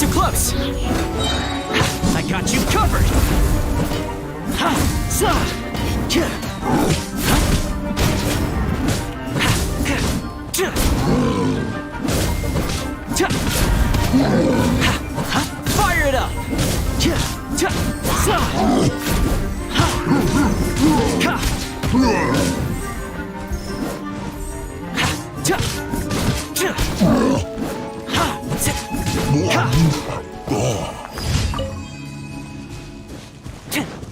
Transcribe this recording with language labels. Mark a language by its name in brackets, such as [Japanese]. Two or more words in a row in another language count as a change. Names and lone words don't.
[English] gloves! I got you covered! Ha! Sa! Cha! Ha! Ha! Cha! Cha! Ha! Ha! Fire it up! Cha! Cha! Sa! Ha! Ka! Ha! Cha! Cha! Ha! Sa! Ka! Cha!